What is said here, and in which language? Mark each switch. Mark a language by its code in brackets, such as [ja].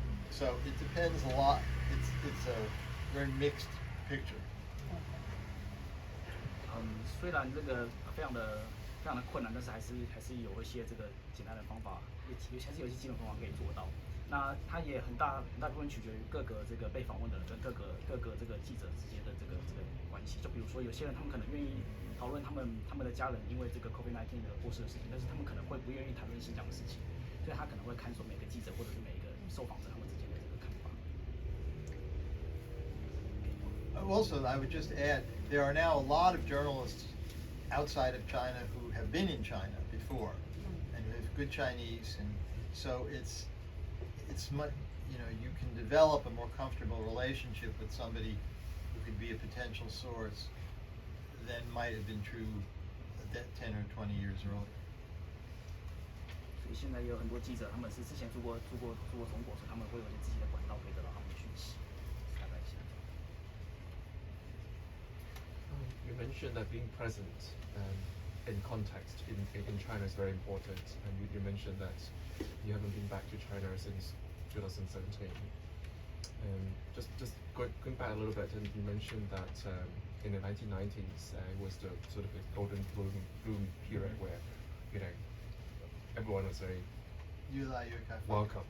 [en] So it depends a lot. It's a very mixed picture. [zh] 虽然这个非常的非常的困难，但是还是有一些这个简单的方法，还是有一些基本方法可以做到。那它也很大部分取决于各个这个被访问的人跟各个这个记者之间的这个关系。就比如说有些人他们可能愿意讨论他们的家人因为这个 COVID-19 的过世的事情，但是他们可能会不愿意谈论新疆的事情，所以他可能会看说每个记者或者是每一个受访者他们之间的这个看法。 [en] Also, I would just add, there are now a lot of journalists outside of China who have been in China before and who have good Chinese, and so it's you can develop a more comfortable relationship with somebody who could be a potential source than might have been true 10 or 20 years earlier. [zh] 所以现在也有很多记者，他们是之前住过中国，所以他们会有自己的管道可以得到他们的讯息。大概是。 [en] You mentioned that being present in context in China is very important, and you mentioned that you haven't been back to China since 2017. Just going back a little bit, and you mentioned that in the 1990s it was the sort of the golden bloom period where everyone was very welcome.